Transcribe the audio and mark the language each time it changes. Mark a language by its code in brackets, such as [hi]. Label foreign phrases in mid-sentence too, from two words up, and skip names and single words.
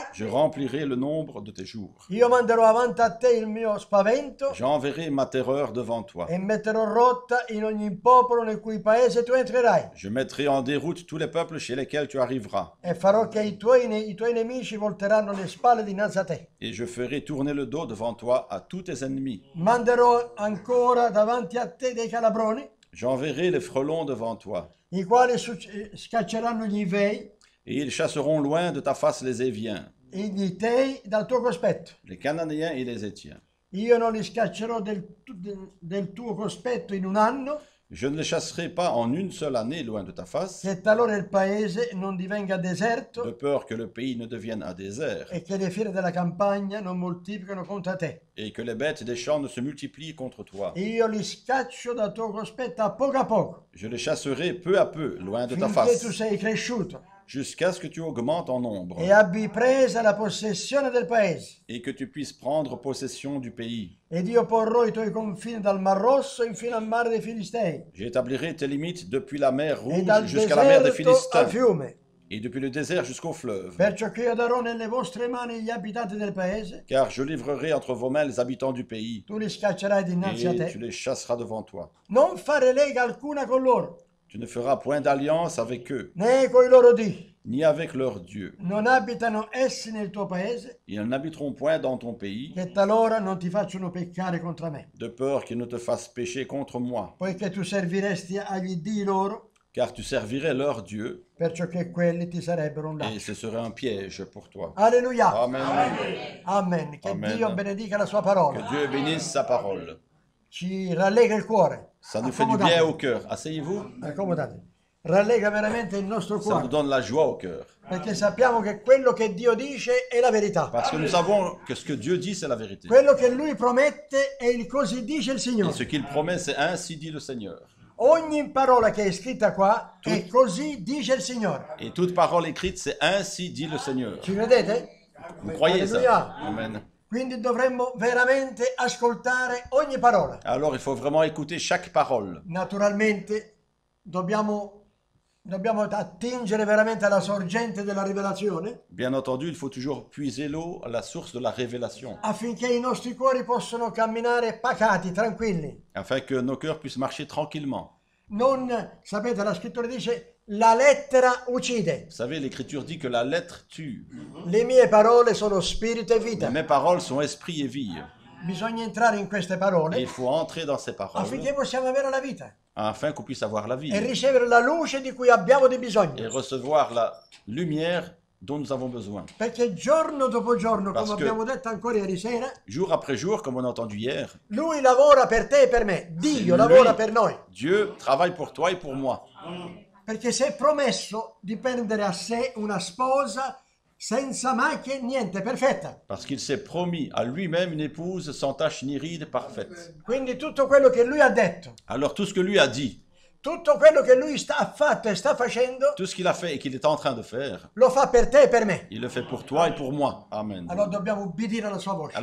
[fr] Je remplirai le nombre de tes jours. [it] io manderò avanti a te il mio spavento [fr] J'enverrai ma terreur devant toi. [it] e metterò rotta in ogni popolo nel cui paese tu entrerai. [fr] Je mettrai en déroute tous les peuples chez lesquels tu arriveras. [it] E farò che i tuoi nemici volteranno le spalle dinanzi a te. [fr] Et je ferai tourner le dos devant toi à tous tes ennemis. [it] Manderò ancora davanti a te dei calabroni, [fr] J'enverrai les frelons devant toi. [it] i quali scacceranno gli Ivei, [fr] Et ils chasseront loin de ta face les Éviens, [it] e gli Itei dal tuo cospetto. [fr] les Cananéens et les Étiens. [it] Io non li scaccerò del tuo cospetto in un anno, [fr] Je ne les chasserai pas en une seule année loin de ta face, [it] che talora il paese non divenga [fr] de [it] deserto [fr] peur que le pays ne devienne un désert [it] e che le fiere della campagna non moltiplicano contro te. [fr] et que les bêtes des champs ne se multiplient contre toi. [it] Io li scaccio dal tuo cospetto a poco, [fr] Je les chasserai peu à peu loin de ta [it] finché tu [fr] face, [it] sei cresciuto [fr] jusqu'à ce que tu augmentes en nombre [it] e abbi presa la possessione del paese. [fr] et que tu puisses prendre possession du pays. [it] Ed io porrò i tuoi confini dal Mar Rosso infino al mare dei Filistei [fr] J'établirai tes limites depuis la mer [it] e [fr] Rouge [it] dal [fr] jusqu'à la mer des [it] deserto al [fr] Philistins [it] fiume. [fr] et depuis le désert jusqu'au fleuve. [it] Perciò che io darò nelle vostre mani gli abitanti del paese, [fr] Car je livrerai entre vos mains les habitants du pays [it] tu li scaccerai dinanzi a [fr] et [it] te. [fr] tu les chasseras devant toi. [it] Non fare lega alcuna con loro, [fr] Tu ne feras point d'alliance avec eux, [it] né coi loro dì. [fr] ni avec leurs dieux. [it] Non abitano essi nel tuo paese, [fr] Ils n'habiteront point dans ton pays, [it] che talora non ti facciano peccare contro me, [fr] de peur qu'ils ne te fassent pécher contre moi. [it] poiché tu serviresti agli dii loro, [fr] Car tu servirais leurs dieux, [it] perciò che quelli ti sarebbero un [fr] et [it] lascio. [fr] ce serait un piège pour toi. [it] Alleluia. Amen. Amen. Che Amen. Dio benedica la sua [fr] Que [it] parola. [fr] Dieu bénisse sa parole. [it] Ci rallega il cuore. [fr] Ça nous fait du bien au cœur. Asseyez-vous. [it] Accomodate. Rallega veramente il nostro [fr] Ça nous [it] cuore, [fr] donne la joie au cœur. [it] perché sappiamo che quello che Dio dice è la verità. [fr] Parce que nous savons que ce que Dieu dit, c'est la vérité. [it] Quello che Lui promette è il così dice il [fr] Et [it] Signore. [fr] ce qu'il promet, c'est ainsi dit le Seigneur. [it] Ogni parola che è scritta qua è così dice il Signore. [fr] Et toute parole écrite, c'est ainsi dit le Seigneur. [it] Ci credete? [fr] Vous croyez Alléluia. ça? Amen. [it] Quindi dovremmo veramente ascoltare ogni parola. [fr] Alors il faut vraiment écouter chaque parole. [it] Naturalmente dobbiamo attingere veramente alla sorgente della rivelazione [fr] Bien entendu, il faut toujours puiser l'eau à la source de la révélation, [it] affinché i nostri cuori possano camminare pacati, tranquilli. [fr] afin que nos cœurs puissent marcher tranquillement. [it] Non, sapete, la scrittura dice la lettera uccide. [fr] Vous savez, l'Écriture dit que la lettre tue. [it] Le mie parole sono spirito e vita. [fr] Mes paroles sont esprit et vie. [it] Bisogna entrare in queste [fr] Et il [it] parole [fr] faut entrer dans ces paroles [it] affinché possiamo avere la vita [fr] afin qu'on puisse avoir la vie [it] e ricevere la luce di cui abbiamo di bisogno. [fr] et recevoir la lumière dont nous avons besoin. [it] Perché giorno dopo giorno, [fr] Parce [it] come [fr] que- [it] abbiamo detto ancora ieri sera, [fr] Jour après jour, comme on a entendu hier, [it] Lui lavora per te e per me. Dio [fr] lui- [it] lavora per noi. [fr] Dieu travaille pour toi et pour moi. [it] Perché si è promesso di prendere a sé una sposa senza macchie, niente, perfetta. [fr] Parce qu'il s'est promis à lui-même une épouse sans tache ni ride parfaite. [it] Quindi tutto quello che Lui ha detto, [fr] Alors tout ce que lui a dit, [it] tutto quello che Lui ha fatto e sta facendo, [fr] tout ce qu'il a fait et qu'il est en train de faire, [it] lo fa per te e per me. [fr] il le fait pour toi et pour moi. Amen. [it] Allora dobbiamo obbedire alla sua voce.